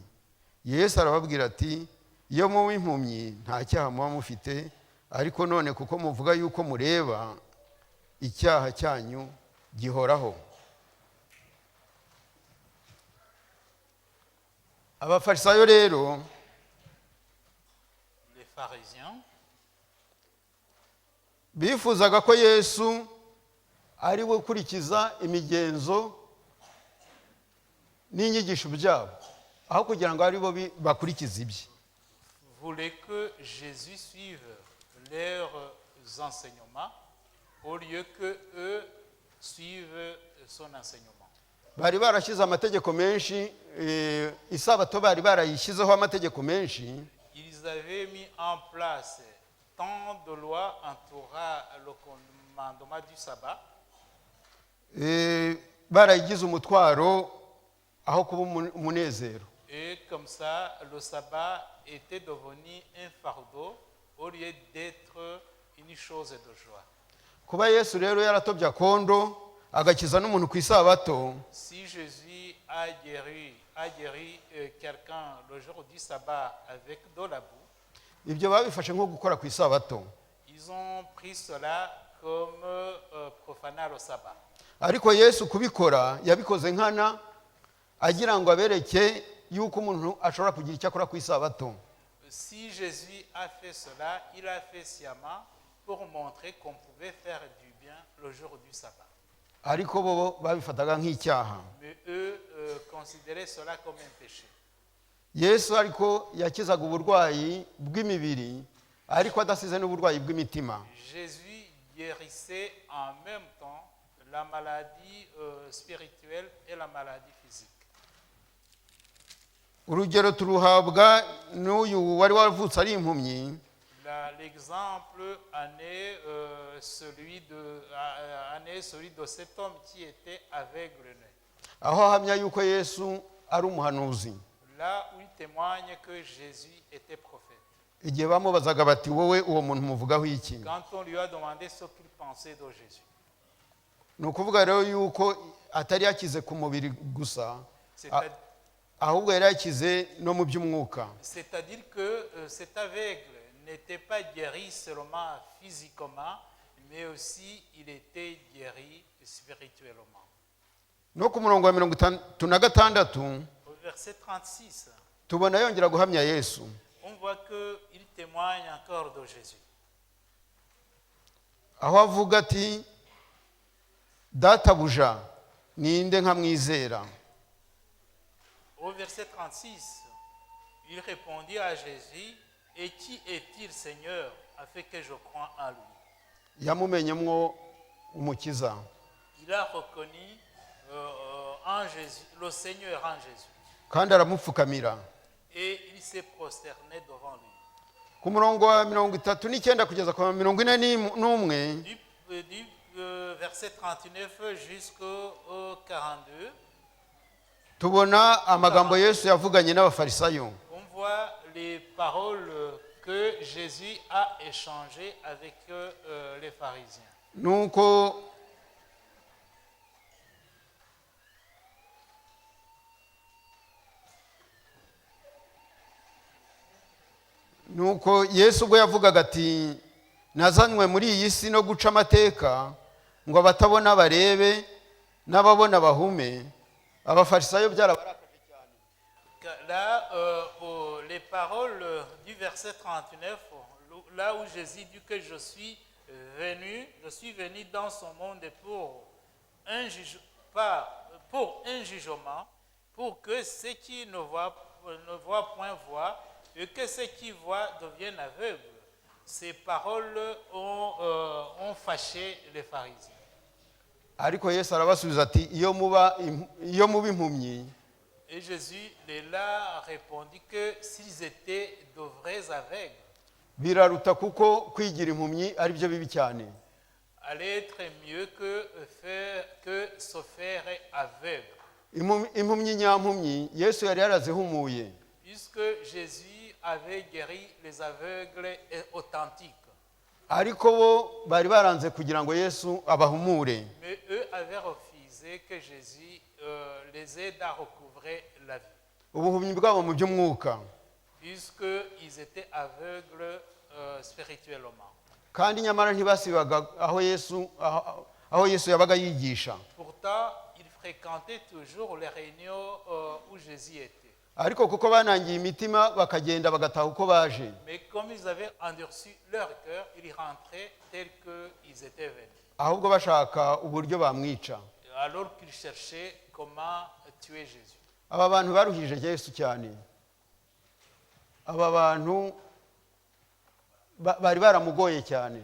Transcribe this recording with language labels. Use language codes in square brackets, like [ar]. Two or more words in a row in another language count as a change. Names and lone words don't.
[rw] Yesu arababwira ati iyo muba impumyi nta cyaha muba mufite, ariko none kuko muvuga yuko mureba, icyaha cyanyu gihoraho. Abafarisayo rero, [fr] les pharisiens, [rw] bifuzaga ko Yesu ari we ukurikiza imigenzo n'inyigisho byabo, aho kugira ngo ari bo bakurikize ibye. [fr] voulaient que Jésus suive leurs enseignements au lieu que eux suivent son enseignement. [rw] bari barashyize amategeko menshi, isabato bari barayishyizeho amategeko menshi. [fr] Ils avaient mis en place tant de lois entourant le commandement du sabbat. [rw] Barayigize umutwaro aho kuba umunezero. [fr] Et comme ça, le sabbat était devenu un fardeau au lieu d'être une chose de joie. [rw] Kuba Yesu rero yaratobye akondo agakiza n'umuntu ku isabato, [fr] Si Jésus a guéri quelqu'un le jour du sabbat avec de la boue, [rw] ibyo babifashe nko gukora ku isabato. [fr] ils ont pris cela comme profaner le sabbat. [rw] Ariko Yesu kubikora yabikoze nkana agira ngo abereke yuko umuntu ashobora kugira icyo akora ku isabato. [fr] Si Jésus a fait cela, il a fait sciemment pour montrer qu'on pouvait faire du bien le jour du sabbat. [rw] Ariko bo babifataga nk'icyaha. [fr] Mais eux considéraient cela comme un péché. [rw] Yesu ariko yakizaga uburwayi bw'imibiri ariko adasize n'uburwayi bw'imitima. [fr] Jésus guérissait en même temps la maladie spirituelle et la maladie physique. [rw] Urugero turuhabwa n'uyu wari wavutse ari impumyi. [fr] L'exemple en est celui de cet homme qui était aveugle. [rw] Aho ahamya yuko Yesu ari umuhanuzi. [fr] Là où il témoigne que Jésus était prophète. [rw] Igihe bamubazaga bati wowe uwo muntu muvugaho iki? [fr] Quand on lui a demandé ce qu'il pensait de Jésus. [rw] Nukuvuga rero yuko atari yakize ku mubiri gusa, ahubwo yari yakize no mu by'umwuka. [fr] C'est-à-dire que cet aveugle n'était pas guéri seulement physiquement, mais aussi il était guéri spirituellement. [rw] No ku murongo wa 36 [fr] Au verset 36, [rw] tubona yongera guhamya Yesu. [fr] on voit qu'il témoigne encore de Jésus. [rw] Aho avuga ati databuja ninde nkamwizera. [fr] Au verset 36, il répondit à Jésus, et qui est-il, Seigneur, afin que je croie en lui? [rw] Yamumenyemwo umukiza. [fr] Il a reconnu en Jésus, le Seigneur en Jésus. [rw] Kandi aramupfukamira. [fr] Et il s'est prosterné devant lui. [rw] Ku murongo wa 39 kugeza ku 41 [fr] Du verset 39 jusqu'au 42, [rw] tubona amagambo Yesu yavuganye n'abafarisayo. [fr] on voit les paroles que Jésus a échangées avec les pharisiens. [rw] Nuko Yesu ubwo yavugaga ati nazanywe muri iyi si no guca amateka ngo abatabona barebe n'ababona bahume. Abafarisayo byarabarakaje cyane. [fr] Là, les paroles du verset 39, là où Jésus dit que je suis venu dans ce monde pour un jugement, pour que ceux qui ne voient point voient, et que ceux qui voient deviennent aveugles. Ces paroles ont fâché les pharisiens. [rw] Ariko Yesu arabasubiza ati iyo muba impumyi. [fr] Et Jésus leur a répondu que s'ils étaient de vrais aveugles, [rw] biraruta kuko kwigira impumyi ari byo bibi cyane. [fr] allait être mieux que se faire aveugle. [rw] Impumyi nyampumyi Yesu yari yarazihumuye. [fr] Puisque Jésus avait guéri les aveugles authentiques. [rw] Ariko bo bari baranze kugira ngo Yesu abahumure. [fr] Mais eux avaient refusé que Jésus les aide à recouvrer la vie. [rw] Ubuhumyi bwabo mu by'umwuka. [fr] Puisqu'ils étaient aveugles spirituellement. [rw] Kandi nyamara ntibasibaga aho Yesu yabaga yigisha. [fr] Pourtant, ils fréquentaient toujours les réunions où Jésus était. [rw] Ariko kuko banangiye imitima bakagenda bagataha uko baje. [fr] Mais comme ils avaient endurci leur cœur, ils rentraient tels qu'ils étaient venus. [rw] Ahubwo bashaka uburyo bamwica. [fr] Alors qu'ils cherchaient comment tuer Jésus. [rw] Aba bantu baruhije Yesu cyane. Aba bantu bari baramugoye cyane.